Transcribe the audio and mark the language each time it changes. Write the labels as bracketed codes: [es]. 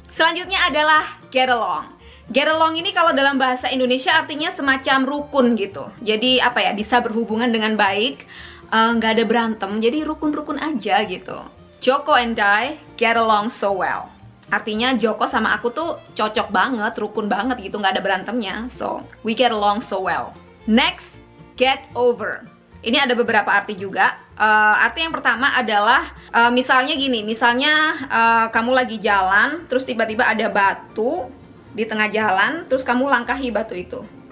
[id] Selanjutnya adalah get along. Get along ini kalau dalam bahasa Indonesia artinya semacam rukun gitu. Jadi apa ya, bisa berhubungan dengan baik, nggak ada berantem, jadi rukun-rukun aja gitu. [en] Joko and I get along so well. [id] Artinya Joko sama aku tuh cocok banget, rukun banget gitu, nggak ada berantemnya. [en] So, we get along so well. Next, get over. [id] Ini ada beberapa arti juga. Arti yang pertama adalah misalnya gini, misalnya kamu lagi jalan, terus tiba-tiba ada batu di tengah jalan, terus kamu langkahi batu itu.